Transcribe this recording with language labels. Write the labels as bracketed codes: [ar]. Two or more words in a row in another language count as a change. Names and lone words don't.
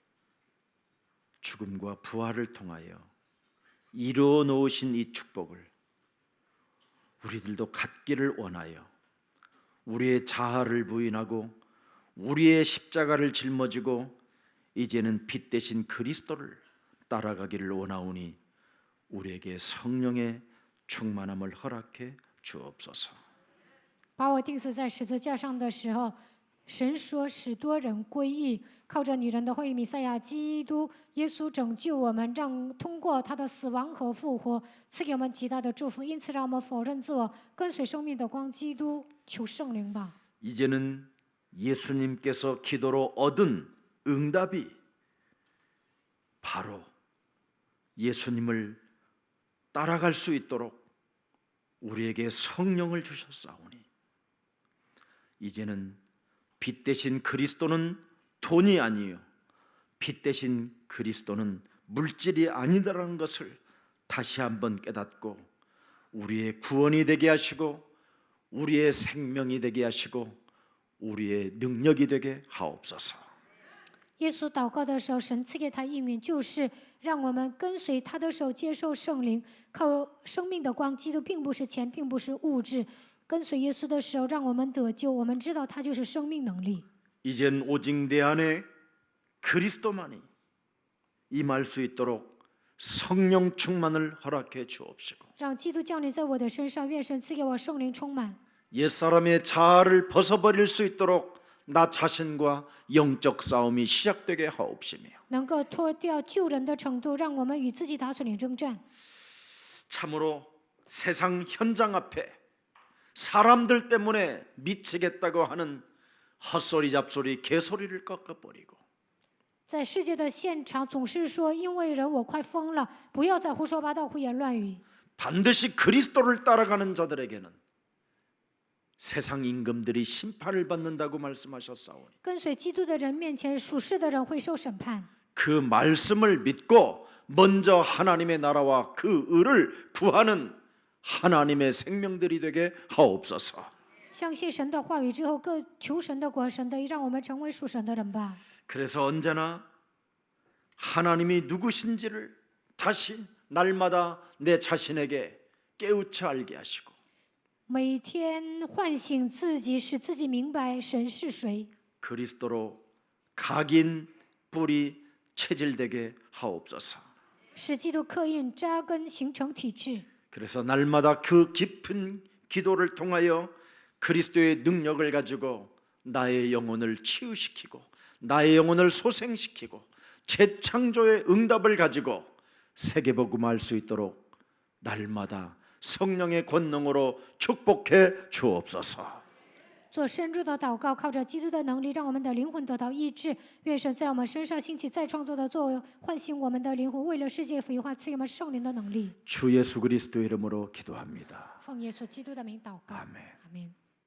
[ko] 죽음과 부활을 통하여 이루어 놓으신 이 축복을 우리들도 갖기를 원하여 우리의 자아를 부인하고 우리의 십자가를 짊어지고 이제는 빛 대신 그리스도를 따라가기를 원하오니 우리에게 성령의 충만함을 허락해 주옵소서. [zh] 把我钉死在十字架上的时候，神说使多人归义，靠着女人的后裔弥赛亚基督耶稣拯救我们，让通过他的死亡和复活赐给我们极大的祝福。因此，让我们否认自我，跟随生命的光基督，求圣灵吧。 [ko] 이제는 예수님께서 기도로 얻은 응답이 바로 예수님을 따라갈 수 있도록 우리에게 성령을 주셨사오니 이제는 빛 대신 그리스도는 돈이 아니요 빛 대신 그리스도는 물질이 아니다라는 것을 다시 한번 깨닫고 우리의 구원이 되게 하시고 우리의 생명이 되게 하시고 우리의 능력이 되게 하옵소서. [zh] 耶稣祷告的时候，神赐给他应允，就是让我们跟随他的手，接受圣灵，靠生命的光。基督并不是钱，并不是物质。跟随耶稣的时候，让我们得救。我们知道他就是生命能力。 [ko] 이젠 오직 내 안에 그리스도만이 임할 수 있도록 성령 충만을 허락해 주옵시고 [zh] 让基督降临在我的身上，愿神赐给我圣灵充满， [ko] 옛사람의 자아를 벗어버릴 수 있도록 나 자신과 영적 싸움이 시작되게 하옵시며 [zh] 能够脱掉救人的程度，让我们与自己打属灵征战。 [ko] 참으로 세상 현장 앞에 사람들 때문에 미치겠다고 하는 헛소리 잡소리 개소리를 꺾어버리고 [zh] 在世界的现场，总是说因为人我快疯了，不要再胡说八道、胡言乱语。 [ko] 반드시 그리스도를 따라가는 자들에게는 세상 임금들이 심판을 받는다고 말씀하셨사오니 [zh] 跟随基督的人面前，属世的人会受审判。 [ko] 그 말씀을 믿고 먼저 하나님의 나라와 그 의를 구하는 하나님의 생명들이 되게 하옵소서. [zh] 相信神的话语之后，各求神的国、神的义，让我们成为属神的人吧。 [ko] 그래서 언제나 하나님이 누구신지를 다시 날마다 내 자신에게 깨우쳐 알게 하시고 [zh] 每天唤醒自己，使自己明白神是谁。 [ko] 그리스도로 각인 뿌리 체질되게 하옵소서. [zh] 使基督刻印扎根，形成体制。 [ko] 그래서 날마다 그 깊은 기도를 통하여 그리스도의 능력을 가지고 나의 영혼을 치유시키고 나의 영혼을 소생시키고 재창조의 응답을 가지고 세계복음할 수 있도록 날마다 성령의 권능으로 축복해 주옵소서. [zh] 做深入的祷告，靠着基督的能力，让我们的灵魂得到医治。愿神在我们身上兴起再创造的作为，唤醒我们的灵魂，为了世界腐化，赐给我们圣灵的能力。 [ko] 주 예수 그리스도 이름으로 기도합니다. [zh] 奉耶稣基督的名祷告， [ko] 아멘. [zh] 阿门。